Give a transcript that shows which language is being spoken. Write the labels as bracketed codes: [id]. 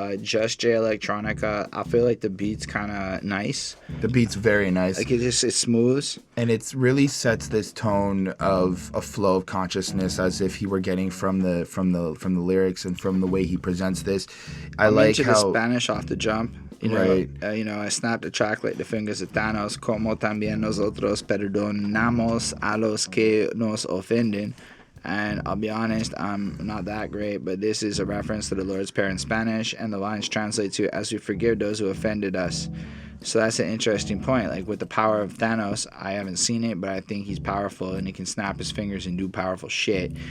[en] Just Jay Electronica. I feel like the beat's kind of nice. The beat's very nice. Like it smooths. And it really sets this tone of a flow of consciousness, as if he were getting from the lyrics and from the way he presents this. I like how the Spanish off the jump. You know, right. I snapped the track like the fingers of Thanos, [es] como también nosotros perdonamos a los que nos ofenden. [en] And I'll be honest, I'm not that great, but this is a reference to the Lord's Prayer in Spanish, and the lines translate to, as we forgive those who offended us. So that's an interesting point. Like with the power of Thanos, I haven't seen it, but I think he's powerful and he can snap his fingers and do powerful shit.